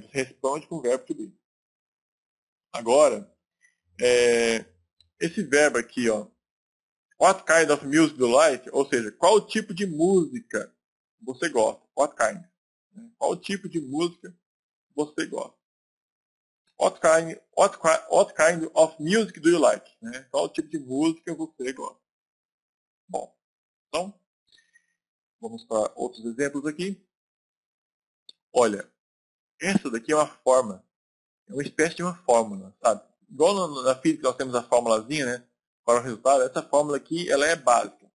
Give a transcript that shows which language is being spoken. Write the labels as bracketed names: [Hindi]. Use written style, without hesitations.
[Portuguese] Você responde com o verbo to be. Agora, esse verbo aqui, ó, [English] what kind of music do you like? [Portuguese] Ou seja, qual tipo de música você gosta? [English] What kind? [Portuguese] Qual tipo de música você gosta? [English] What kind of music do you like? [Portuguese] Qual tipo de música você gosta? Bom, então, vamos para outros exemplos aqui. Olha, essa daqui é uma forma, é uma espécie de uma fórmula, sabe? Igual na física nós temos a fórmulazinha, né? Para o resultado, essa fórmula aqui, ela é básica.